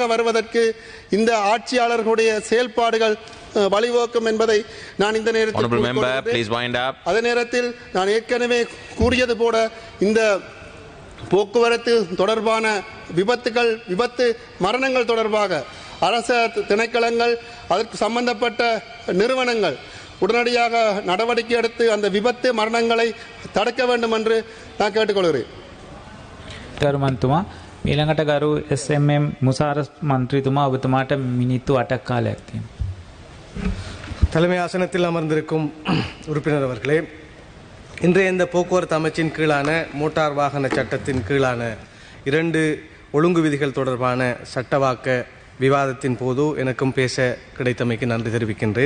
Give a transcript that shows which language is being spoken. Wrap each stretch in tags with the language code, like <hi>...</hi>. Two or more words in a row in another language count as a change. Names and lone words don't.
<ta>வருவதற்கு இந்த ஆட்சியாளர்களுடைய செயல்பாடுகள் வழிவகுக்கும் என்பதை நான் இந்த நேரத்தில் அதே நேரத்தில் நான் ஏற்கனவே கூறியது போல இந்த போக்குவரத்து தொடர்பான விபத்து மரணங்கள் தொடர்பாக அரச திணைக்களங்கள், அதற்கு சம்பந்தப்பட்ட நிறுவனங்கள் உடனடியாக நடவடிக்கை எடுத்து அந்த விபத்து மரணங்களை தடுக்க வேண்டும் என்று நான் கேட்டுக்கொள்கிறேன்.</ta> <si>කරුමන්තුමා ඊළඟට ගරු SMM මුසාර මන්ත්‍රීතුමා ඔබතුමාට මිනිත්තු 8ක් කාලයක් තියෙනවා.</si> <ta>தலைமை ஆசனத்தில் அமர்ந்திருக்கும் உறுப்பினர் அவர்களே, இன்றைய இந்த போக்குவரத்து அமைச்சின் கீழான மோட்டார் வாகன சட்டத்தின் கீழான 2 ஒழுங்கு விதிகள் தொடர்பான சட்டவாக்க விவாதத்தின் போது எனக்கும் பேச கிடைத்தமைக்கு நன்றி தெரிவிக்கின்றேன்.</ta>